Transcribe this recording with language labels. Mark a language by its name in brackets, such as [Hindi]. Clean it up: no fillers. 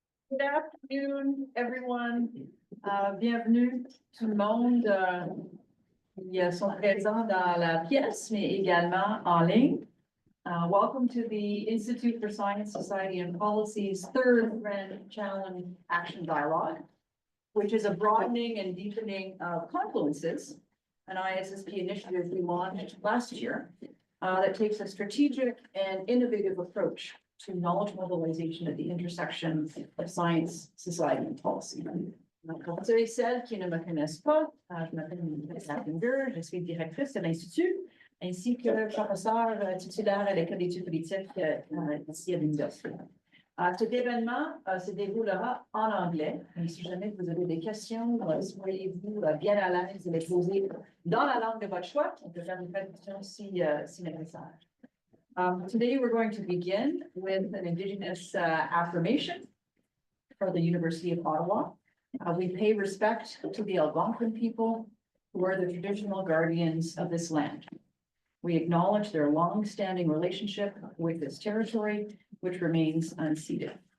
[English] Good afternoon, everyone. [French] Bienvenue tout le monde qui sont présents dans la pièce, mais également en ligne. [English] Welcome to the Institute for Science, Society and Policy's third Grand Challenge Action Dialogue, which is a broadening and deepening of confluences, an ISSP initiative we launched last year that takes a strategic and innovative approach to knowledge mobilization at the intersection of science, society, and policy. [French] Comme vous avez celles qui ne me connaissent pas, je m'appelle Safinger, je suis directrice de l'Institut, ainsi que professeur titulaire à l'École d'études politiques ici à l'Université. Cet événement se déroulera en anglais. Et si jamais vous avez des questions, soyez-vous bien à l'aise de les poser dans la langue de votre choix. On peut faire une traduction si nécessaire. [English] Today we're going to begin with an Indigenous affirmation for the University of Ottawa. We pay respect to the Algonquin people, who are the traditional guardians of this land. We acknowledge their long-standing relationship with this territory, which remains unceded.